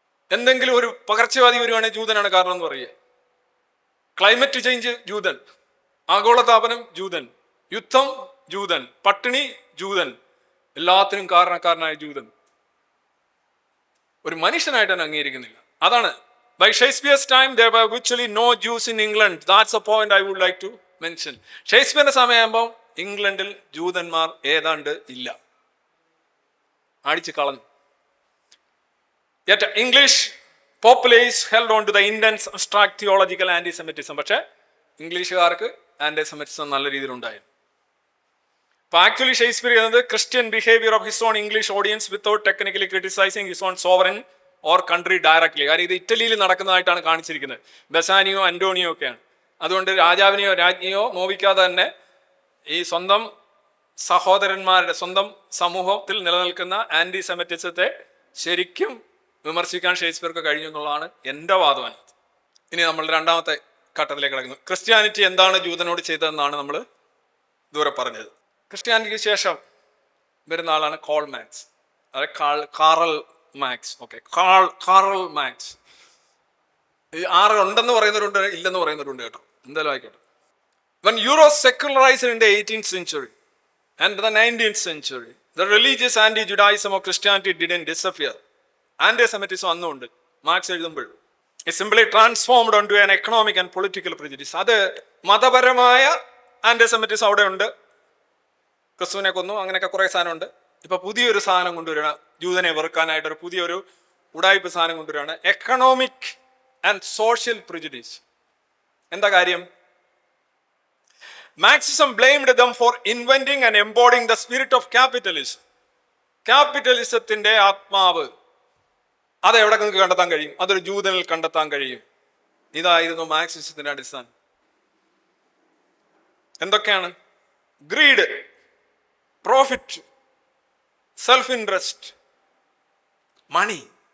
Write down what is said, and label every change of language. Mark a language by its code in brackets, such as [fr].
[ml] എന്തെങ്കിലും ഒരു പകർച്ചവാദി വരുവാണെങ്കിൽ ജൂതനാണ് കാരണം എന്ന് പറയുക. ക്ലൈമറ്റ് ചേഞ്ച് ജൂതൻ, ആഗോളതാപനം ജൂതൻ, യുദ്ധം ജൂതൻ, പട്ടിണി ജൂതൻ, എല്ലാത്തിനും കാരണക്കാരനായ ജൂതൻ. ഒരു മനുഷ്യനായിട്ട് തന്നെ അംഗീകരിക്കുന്നില്ല. [en] അതാണ് by Shakespeare's time there were virtually no Jews in England. That's a point I would like to mention. [ml] ഷേക്സ്പിയറിന്റെ സമയമാകുമ്പോൾ ഇംഗ്ലണ്ടിൽ ജൂതന്മാർ ഏതാണ്ട് ഇല്ല, അടിച്ചു കളഞ്ഞു. [en] Yet English populace held on to the intense abstract theological anti-Semitism. [ml] പക്ഷേ ഇംഗ്ലീഷുകാർക്ക് ആന്റിസെമിറ്റിസം നല്ല രീതിയിൽ ഉണ്ടായിരുന്നു. അപ്പൊ ആക്ച്വലി ഷേക്സ്പിയർ ചെയ്യുന്നത് [en] Christian behaviour of his own English audience without technically criticising his own sovereign or country directly. [ml] കാര്യം ഇത് ഇറ്റലിയിൽ നടക്കുന്നതായിട്ടാണ് കാണിച്ചിരിക്കുന്നത്. ബസാനിയോ അന്റോണിയോ ഒക്കെയാണ്. അതുകൊണ്ട് രാജാവിനെയോ രാജ്ഞിയോ നോവിക്കാതെ തന്നെ ഈ സ്വന്തം സഹോദരന്മാരുടെ, സ്വന്തം സമൂഹത്തിൽ നിലനിൽക്കുന്ന ആന്റിസെമിറ്റിസത്തെ ശരിക്കും വിമർശിക്കാൻ ഷേക്സ്പിയർക്ക് കഴിഞ്ഞു എന്നുള്ളതാണ് എൻ്റെ വാദം. ഇനി നമ്മൾ രണ്ടാമത്തെ ഘട്ടത്തിലേക്ക് കിടക്കുന്നു. ക്രിസ്ത്യാനിറ്റി എന്താണ് ജൂതനോട് ചെയ്തതെന്നാണ് നമ്മൾ ഇതുവരെ പറഞ്ഞത്. ക്രിസ്ത്യാനിറ്റിക്ക് ശേഷം വരുന്ന ആളാണ് കോൾ മാക്സ്, അതായത് Karl max. Okay, Karl max. ഈ 6 ഉണ്ടെന്ന് പറയുന്നവരുണ്ട്, ഇല്ലെന്ന് പറയുന്നവരുണ്ട് കേട്ടോ. എന്തായാലും ആയിക്കോട്ടെ. [en] When Europe secularized in the 18th century and the 19th century, the religious anti-Judaism of Christianity didn't disappear. [ml] Anti-Semitism അന്നുണ്ട്. Marks എഴുതുമ്പോൾ [en] it simply transformed onto an economic and political prejudice. [ml] അത് മതപരമായ ആന്റിസെമിറ്റിസം അവിടെ ഉണ്ട്. ക്രിസ്തുവിനെ കൊന്നു, അങ്ങനെയൊക്കെ കുറെ സാധനമുണ്ട്. ഇപ്പൊ പുതിയൊരു സാധനം കൊണ്ടുവരികയാണ്, ജൂതനെ വെറുക്കാനായിട്ട് ഒരു പുതിയൊരു ഉടായ്പ സാധനം കൊണ്ടുവരികയാണ്, [en] Economic and social prejudice. [ml] എന്താ കാര്യം? [en] Marxism blamed them for inventing and embodying the spirit of capitalism. [ml] ക്യാപിറ്റലിസത്തിന്റെ ആത്മാവ് അതെവിടെ നിങ്ങൾക്ക് കണ്ടെത്താൻ കഴിയും? അതൊരു ജൂതനിൽ കണ്ടെത്താൻ കഴിയും. ഇതായിരുന്നു മാർക്സിസത്തിന്റെ അടിസ്ഥാനം. എന്തൊക്കെയാണ്? [en] Greed, profit, self interest, money.